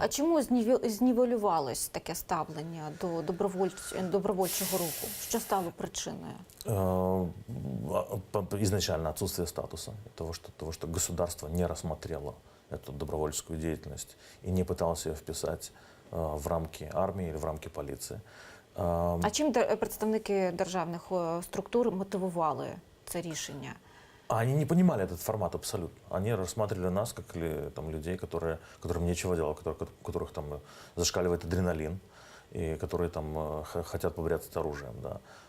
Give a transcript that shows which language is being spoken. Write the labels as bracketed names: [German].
[Ukrainian] А чому знівелювалось таке ставлення до добровольчого руху? Що стало причиною? [Russian] Изначально отсутствие статуса, того, что государство не рассмотрело эту добровольческую деятельность и не пыталось ее вписать в рамки армии или в рамки полиции. [Ukrainian] А чим представники державних структур мотивували це рішення? [Russian] Они не понимали этот формат абсолютно. Они рассматривали нас как там, людей, которым нечего делать, у которых там зашкаливает адреналин, и которые там хотят побряцать оружием. Да.